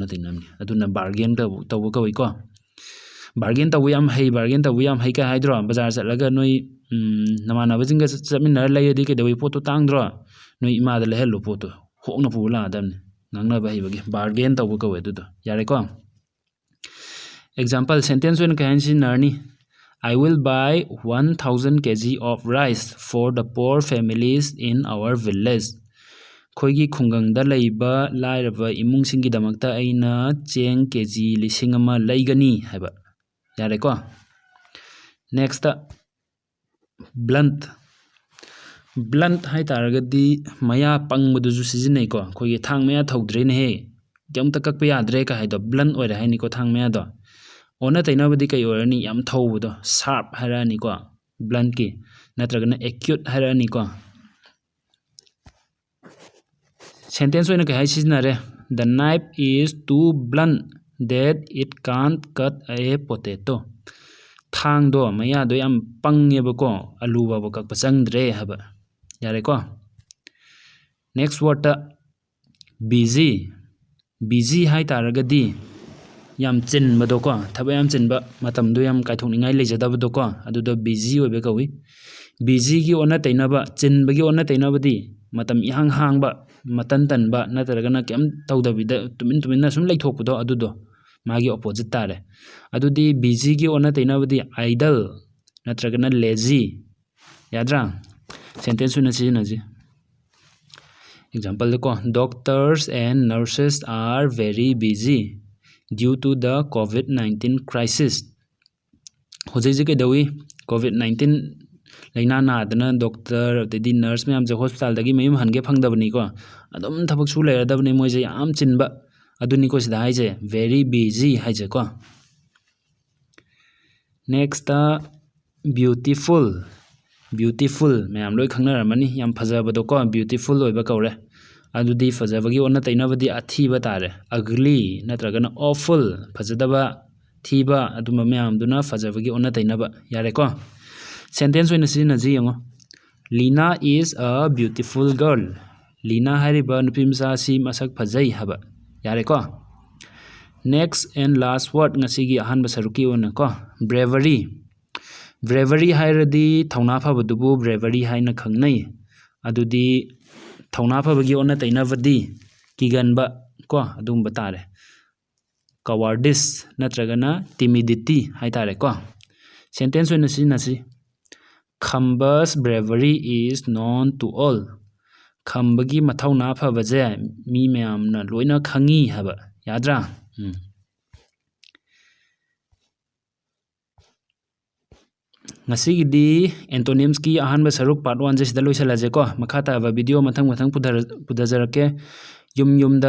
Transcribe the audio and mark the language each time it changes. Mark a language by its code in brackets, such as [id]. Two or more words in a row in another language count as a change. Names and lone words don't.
[mni] ꯇꯩꯅꯕꯅꯤ ꯑꯗꯨꯅ ꯕꯥꯔꯒꯦꯟ ꯇꯧꯕ ꯀꯧꯏꯀꯣ ꯕꯥꯔꯒꯦꯟ ꯇꯧꯕ ꯌꯥꯝ ꯍꯩ ꯀꯥꯏ ꯍꯥꯏꯗ꯭ꯔꯣ ꯕꯖꯥꯔ ꯆꯠꯂꯒ ꯅꯣꯏ ꯅꯃꯥꯟꯅꯕꯁꯤꯡꯒ ꯆꯠꯃꯤꯟꯅꯔ ꯂꯩꯔꯗꯤ ꯀꯩꯗꯧꯏ ꯄꯣꯠꯇꯣ ꯇꯥꯡꯗ꯭ꯔꯣ ꯅꯣꯏ ꯏꯃꯥꯗ ꯂꯩꯍꯜꯂꯨ ꯄꯣꯠꯇꯣ ꯍꯣꯡꯅ ꯄꯨꯕ ꯂꯥꯛꯑꯗꯕꯅꯤ ꯉꯥꯡꯅꯕ ꯍꯩꯕꯒꯤ ꯕꯥꯔꯒꯦꯟ ꯇꯧꯕ ꯀꯧꯋꯦ ꯑꯗꯨꯗꯣ ꯌꯥꯔꯦꯀꯣ [en] example sentence [mni] ꯑꯣꯏꯅ ꯀꯩ ꯍꯥꯏꯅ ꯁꯤꯖꯤꯟꯅꯔꯅꯤ [en] I will buy 1000 kg of rice for the poor families in our village. [mni] ꯑꯩꯈꯣꯏꯒꯤ ꯈꯨꯡꯒꯪꯗ ꯂꯩꯕ ꯂꯥꯏꯔꯕ ꯏꯃꯨꯡꯁꯤꯡꯒꯤꯗꯃꯛꯇ ꯑꯩꯅ ꯆꯦꯡ ꯀꯦꯖꯤ 1000 ꯂꯩꯒꯅꯤ ꯍꯥꯏꯕ ꯌꯥꯔꯦꯀꯣ ꯅꯦꯛꯁꯇ blunt ꯍꯥꯏꯇꯥꯔꯒꯗꯤ ꯃꯌꯥ ꯄꯪꯕꯗꯨꯁꯨ ꯁꯤꯖꯤꯟꯅꯩꯀꯣ ꯑꯩꯈꯣꯏꯒꯤ ꯊꯥꯡ ꯃꯌꯥ ꯊꯧꯗ꯭ꯔꯦꯅꯦꯍꯦ ꯀꯩꯝꯇ ꯀꯛꯄ ꯌꯥꯗ꯭ꯔꯦ ꯀ ꯍꯥꯏꯗꯣ blunt ꯑꯣꯏꯔꯦ ꯍꯥꯏꯅꯤꯀꯣ ꯊꯥꯡ ꯃꯌꯥꯗꯣ ꯑꯣꯟꯅ ꯇꯩꯅꯕꯗꯤ ꯀꯩ ꯑꯣꯏꯔꯅꯤ ꯌꯥꯝ ꯊꯧꯕꯗꯣ sharp ꯍꯥꯏꯔꯛꯑꯅꯤꯀꯣ bluntꯀꯤ ꯅꯠꯇ꯭ꯔꯒꯅ acute ꯍꯥꯏꯔꯛꯑꯅꯤꯀꯣ sentence ꯑꯣꯏꯅ ꯀꯩ ꯍꯥꯏ ꯁꯤꯖꯤꯟꯅꯔꯦ [en] the knife is too blunt that it can't cut a potato [mni] ꯊꯥꯡꯗꯣ ꯃꯌꯥꯗꯣ ꯌꯥꯝ ꯄꯪꯉꯦꯕꯀꯣ ꯑꯂꯨ ꯐꯥꯎꯕ ꯀꯛꯄ ꯆꯪꯗ꯭ꯔꯦ ꯍꯥꯏꯕ ꯌꯥꯔꯦꯀꯣ [en] next wordꯇ [mni] busy ꯍꯥꯏꯇꯥꯔꯒꯗꯤ ꯌꯥꯝ ꯆꯤꯟꯕꯗꯣꯀꯣ ꯊꯕꯛ ꯌꯥꯝ ꯆꯤꯟꯕ ꯃꯇꯝꯗꯣ ꯌꯥꯝ ꯀꯥꯏꯊꯣꯛꯅꯤꯡꯉꯥই ꯂꯩꯖꯗꯕꯗꯣꯀꯣ ꯑꯗꯨꯗ busy ꯑꯣꯏꯕ ꯀꯧꯏ busyꯒꯤ ꯑꯣꯟꯅ ꯇꯩꯅꯕ ꯆꯤꯟꯕꯒꯤ ꯑꯣꯟꯅ ꯇꯩꯅꯕꯗꯤ ꯃꯇꯝ ꯏꯍꯥꯡ ꯍꯥꯡꯕ ꯃꯇꯟ ꯇꯟꯕ ꯅꯠꯇ꯭ꯔꯒꯅ ꯀꯩꯝ ꯇꯧꯗꯕꯤꯗ ꯇꯨꯃꯤꯟꯅ ꯁꯨꯝ ꯂꯩꯊꯣꯛꯄꯗꯣ ꯑꯗꯨꯗꯣ ꯃꯥꯒꯤ ꯑꯣꯄꯣꯖꯤꯠ ꯇꯥꯔꯦ ꯑꯗꯨꯗꯤ busyꯒꯤ ꯑꯣꯟꯅ ꯇꯩꯅꯕꯗꯤ idle ꯅꯠꯇ꯭ꯔꯒꯅ lazy ꯌꯥꯗ꯭ꯔꯥ ꯁꯦꯟꯇꯦꯟꯁ ꯑꯣꯏꯅ ꯁꯤꯖꯤꯟꯅꯁꯤ ꯑꯦꯛꯖꯥꯝꯄꯜꯗꯀꯣ [en] doctors and nurses are very busy due to the COVID-19 crisis [mni] ꯍꯧꯖꯤꯛ ꯀꯩꯗꯧꯏ COVID-19 ꯂꯩꯅꯥ ꯅꯥꯗꯅ ꯗꯣꯛꯇꯔ ꯑꯗꯩꯗꯤ ꯅꯔꯁ ꯃꯌꯥꯝꯁꯦ ꯍꯣꯁꯄꯤꯇꯥꯜꯗꯒꯤ ꯃꯌꯨꯝ ꯍꯟꯒꯦ ꯐꯪꯗꯕꯅꯤꯀꯣ ꯑꯗꯨꯝ ꯊꯕꯛ ꯁꯨ ꯂꯩꯔꯗꯕꯅꯤ ꯃꯣꯏꯁꯦ ꯌꯥꯝ ꯆꯤꯟꯕ ꯑꯗꯨꯅꯤꯀꯣ ꯁꯤꯗ ꯍꯥꯏꯁꯦ [en] very busy [mni] ꯍꯥꯏꯁꯦꯀꯣ ꯅꯦꯛꯁꯇ beautiful ꯃꯌꯥꯝ ꯂꯣꯏ ꯈꯪꯅꯔꯝꯃꯅꯤ ꯌꯥꯝ ꯐꯖꯕꯗꯣꯀꯣ beautiful ꯑꯣꯏꯕ ꯀꯧꯔꯦ ꯑꯗꯨꯗꯤ ꯐꯖꯕꯒꯤ ꯑꯣꯟꯅ ꯇꯩꯅꯕꯗꯤ ꯑꯊꯤꯕ ꯇꯥꯔꯦ ugly ꯅꯠꯇ꯭ꯔꯒꯅ awful ꯐꯖꯗꯕ ꯊꯤꯕ ꯑꯗꯨꯝꯕ ꯃꯌꯥꯝꯗꯨꯅ ꯐꯖꯕꯒꯤ ꯑꯣꯟꯅ ꯇꯩꯅꯕ ꯌꯥꯔꯦꯀꯣ ꯁꯦꯟꯇꯦꯟꯁ ꯑꯣꯏꯅ ꯁꯤꯖꯤꯟꯅꯁꯤ ꯌꯦꯡꯉꯣ [en] Lina is a beautiful girl [mni] ꯂꯤꯅꯥ ꯍꯥꯏꯔꯤꯕ ꯅꯨꯄꯤ ꯃꯆꯥ ꯑꯁꯤ ꯃꯁꯛ ꯐꯖꯩ ꯍꯥꯏꯕ ꯌꯥꯔꯦꯀꯣ [en] next and last word [mni] ngasi ahanba saruki ona ko bravery hairadi thawna phabadubu bravery haina khangnai adudi thawna phabagi ona tainavadi kiganba ko adumba tare cowardice natragana timidity haitare ko sentence ona sinasi [en] Khamba's bravery is known to all [mni] khambagi mathawna phabaje mi mayamna loina khangi haba yadra ngasigidi antonyms ki ahanba saruk part 1 je sida loisalaje ko makha ta video mathang pudajarake yumda